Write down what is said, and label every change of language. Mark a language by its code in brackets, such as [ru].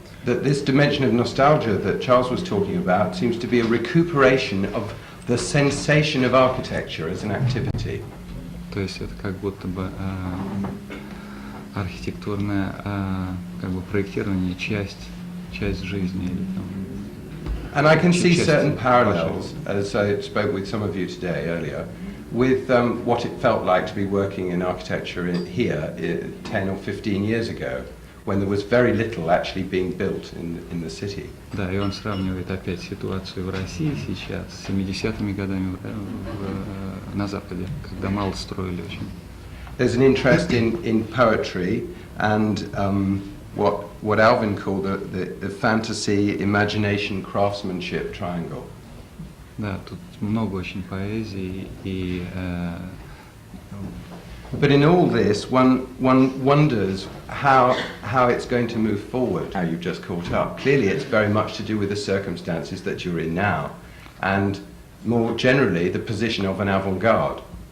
[en] That this dimension of nostalgia that Charles was talking about seems to be a recuperation of the sensation of architecture as an activity. [ru] То есть это как будто бы архитектурное как бы проектирование часть жизни. Или, там, [en] and I can see certain parallels, as I spoke with some of you today earlier, with what it felt like to be working in architecture here 10 or 15 years ago, when there was very little actually being built in the city. [ru] Да, и он сравнивает опять ситуацию в России сейчас с 70-ми годами на Западе, когда мало строили очень. [en] There's an interest in poetry and what Alvin called the fantasy, imagination, craftsmanship triangle. [ru] Да, тут много очень поэзии и. [en] But in all this, one wonders how it's going to move forward. How you've just caught up. Clearly, it's very much to do with the circumstances that you're in now, and more generally, the position of an avant-garde.